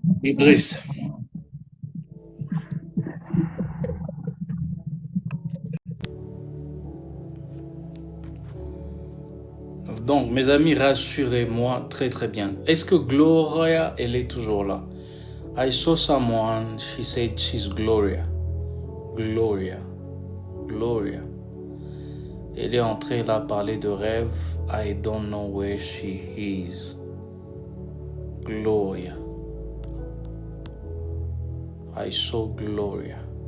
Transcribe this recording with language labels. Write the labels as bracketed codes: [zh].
[fr] Idriss. Donc, mes amis, rassurez-moi très très bien. Est-ce que Gloria, elle est toujours là? [en] I saw someone, she said she's Gloria. Gloria. Gloria. [fr] Elle est entrée là parler de rêve. [en] I don't know where she is. [fr] Gloria. [en] I saw Gloria.